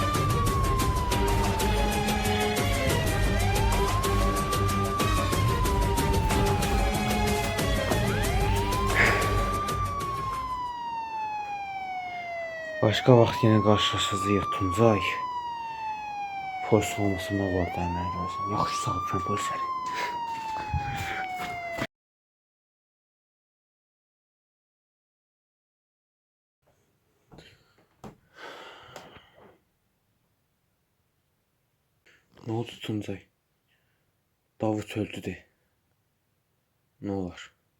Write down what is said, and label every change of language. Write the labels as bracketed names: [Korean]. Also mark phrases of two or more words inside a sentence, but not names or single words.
[Azerbaijani] Başqa vaxt yenə qarşılaşacağıq Tuncay. Polis olmasında var da əməl görürsən. Yaxşı salmışam polisləri. [Turkish] Ne oldu Tuncay? Davut öldü de. Ne olar?